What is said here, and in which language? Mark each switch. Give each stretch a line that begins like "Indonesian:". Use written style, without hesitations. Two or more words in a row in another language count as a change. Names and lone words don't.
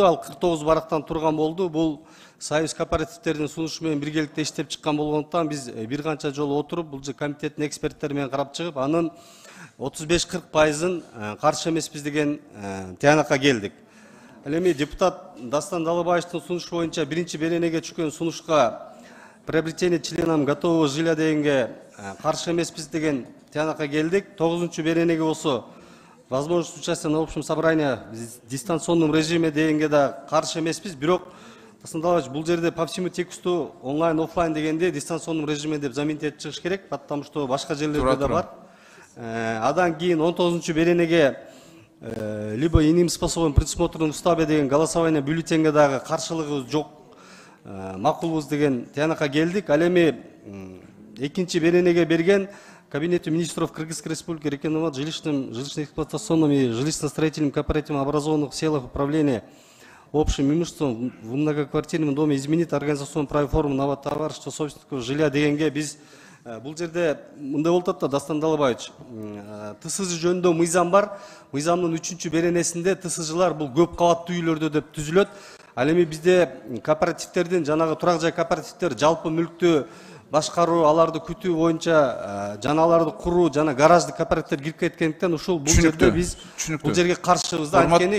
Kyrgyz: Ал 49 барактан турган болду. Бул союз кооперативтердин сунушу менен биргеликте иштеп чыккан болгондуктан биз бир канча жолу отуруп, бул комитеттин эксперттери менен карап чыгып, анын 35-40%-ын каршы эмеспиз деген тыянакка келдик. Ал эми депутат Дастан Далабаевичтин сунушу боюнча биринчи беренеге түшкөн сунушка
Russian: приобретение членам готового жилья
Kyrgyz: дегенге каршы эмеспиз деген тыянакка келдик. 9-чу беренеге болсо
Russian: возможность участия на общем собрании в дистанционном режиме
Kyrgyz: дегенге да каршы эмеспиз. Бирок Дастан Далабаевич, бул жерде
Russian: по всему тексту онлайн офлайн
Kyrgyz: дегенде
Russian: дистанционном режиме
Kyrgyz: деп замин этип чыгыш керек,
Russian: потому что
Kyrgyz: башка жерлерде да бар. Адан кийин 19-чу беренеге
Russian: либо иным способом предусмотренным в уставе
Kyrgyz: деген голосование бюллетенге дагы каршылыгыбыз жок, макулбуз деген тыянакка келдик. Ал эми экинчи беренеге берген
Russian: Кабинету министров Кыргызской республики рекомендовал жилищно-эксплуатационным и жилищно-строительным кооперативам, образованных в селах управления общим имуществом в многоквартирном доме, изменить организационную правовую форму новотоварищества собственников жилья
Kyrgyz: дегенге биз бул жерде мындай болуп атат да, Дастан Далабаевич, ТСЖ жөнүндө мыйзам бар. Мыйзамдын 3-чү беренесинде ТСЖлар бул көп кабаттуу үйлөрдө деп түзүлөт. Ал эми бизде кооперативтердин, жанагы турак жай кооперативтер жалпы мүлктү башкаруу, аларды күтүү боюнча жана аларды куруу жана гаражды кооперативтер кирип кеткендиктен ушул бул жерде биз бул жерге каршыбыз да, анткени